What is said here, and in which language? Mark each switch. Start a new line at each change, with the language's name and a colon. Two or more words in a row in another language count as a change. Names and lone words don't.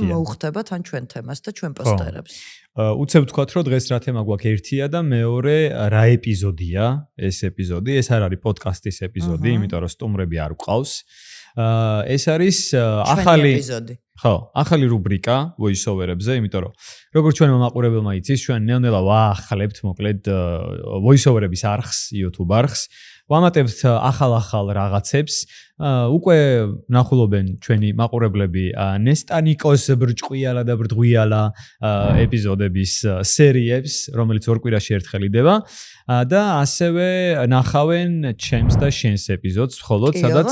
Georgian: და მოუხდება თან ჩვენ თემას და ჩვენ პოსტერებს უცებ ვთქვათ რომ დღეს რა თემა გვაქვს ერთია და მეორე რა ეპიზოდია ეს ეპიზოდი ეს არ არის პოდკასტის ეპიზოდი იმიტომ რომ სტუმრები არ გვყავს ეს არის ახალი ეპიზოდი ხო, ახალი რუბრიკა voice-over-ებზე, იმიტომ რომ როგორც ჩვენ მომაყურებელმა იცის, ჩვენ ნელ-ნელა ვაახლებთ, მოკლედ voice-over-ების არხს, YouTube არხს, ვამატებთ ახალ-ახალ რაღაცებს, უკვე ნახულობენ ჩვენი მაყურებლები ნესტანიკოს ბრჭყვიალა და ბრდღვიალა ეპიზოდების სერიებს, რომელიც ორ კვირაში ერთხელ იდება და ასევე ნახავენ ჩემს და შენს ეპიზოდს, მხოლოდ სადაც